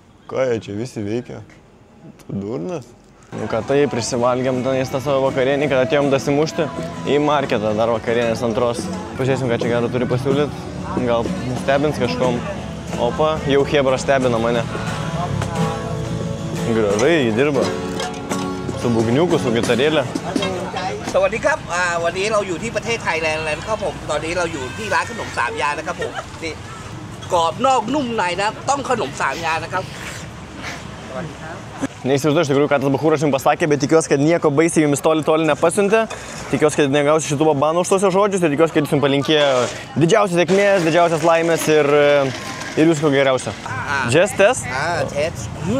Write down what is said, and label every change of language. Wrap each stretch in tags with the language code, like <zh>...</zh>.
<lt>Ką jie čia visi veikia? Tu durnas? Nu ką, tai prisivalgiam tenais tą savo vakarienį, kad atėjom dasimušti į marketą dar vakarienės antros. Pažiūrėsim, ką čia gero turi pasiūlyti. Gal stebins kažkom. Opa, jau Hebra stebina mane. Gražai, jį dirba. Su bugniuku, su gitarėlė.</lt> <th>สวัสดีครับวันนี้เราอยู่ที่ประเทศไทยแลนด์นะครับผมตอนนี้เราอยู่ที่ร้านขนมสามยานะครับผมนี่กรอบนอกนุ่มในนะต้องขนมสามยานะครับ</th> <lt>Neįsivaizduoju iš tikrųjų, ką tas bachūras jums pasakė, bet tikiuosi, kad nieko baisiai jums toli nepasiuntė. Tikiuosi, kad negausiu šitų banų už tosios žodžius ir tikiuosi, kad jums palinkėjo didžiausios sėkmės, didžiausios laimės ir visko geriausio.</lt> <en>Just test? Test.</en>